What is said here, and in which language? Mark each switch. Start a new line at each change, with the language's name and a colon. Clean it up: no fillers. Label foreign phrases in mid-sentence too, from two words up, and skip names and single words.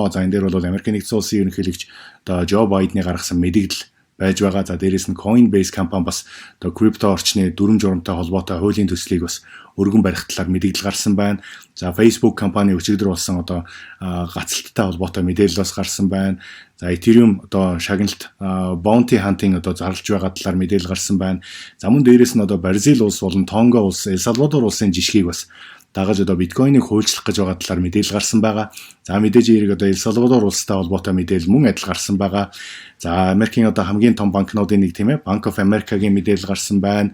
Mongolian: За энэ дээр бол Америкийн нэгдсэн улсын ерөнхийлөгч одоо Joe Biden-ы гаргасан мэдээлэл байж байгаа. За дээрээс нь Coinbase компани бас одоо крипто орчны дүрм журамтай холбоотой хуулийн төслийг бас өргөн барих талаар мэдээлэл гарсан байна. За Facebook компани өчигдөр болсон одоо гацалттай холбоотой мэдээлэл бас гарсан байна. За Ethereum одоо шагналт
English: bounty hunting
Mongolian: одоо зарлж байгаа талаар мэдээлэл гарсан байна. За мөн дээрээс нь одоо Бразил улс болон Тонго улс, Эл Салвадор улсын жишгийг бас дагаж одоо биткойныг хуульчлах гэж байгаа талаар мэдээлэл гарсан байгаа. За мэдээж эерэг одоо Эл Салвадор улстай холбоотой мэдээлэл мөн адил гарсан байгаа. За Америкийн одоо хамгийн том банкнуудын нэг тийм ээ Bank of America-гийн мэдээлэл гарсан байна.